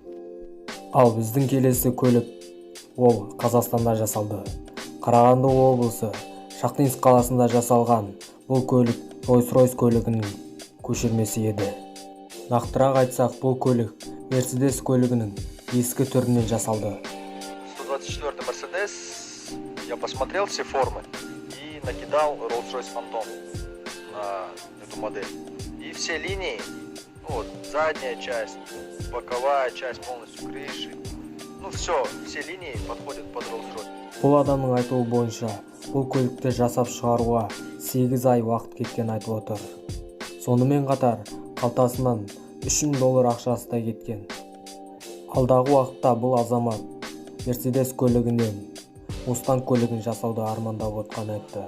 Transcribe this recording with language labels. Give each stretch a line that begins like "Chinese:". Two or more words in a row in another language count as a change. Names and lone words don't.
Kazakh: Ал біздің келесі көлік ол Қазақстанда жасалды. Қарағанды облысы Шахтинск қаласында жасалған бұл көлік Rolls-Royce көлігінің көшірмесі еді. Нақтырақ айтсақ, бұл көлік Mercedes көлігінің ескі түрінен жасалды.
Russian: 124 Mercedes, я посмотрел все формы и накидал Rolls-Royce Phantom на эту модель. И все линии, вот задняя часть, боковая часть, полностью крыши, все линии подходят под Rolls-Royce.
Kazakh: Бұл адамның айтуы бойынша, бұл көлікті жасап шығаруға 8 ай уақыт кеткен айтып отыр. Сонымен қатар, қалтасынан $3000 ақшасы да кеткен. Алдағы уақытта бұл азамат Mercedes көлігінен Mustang көлігін жасауды армандап отқан айтты.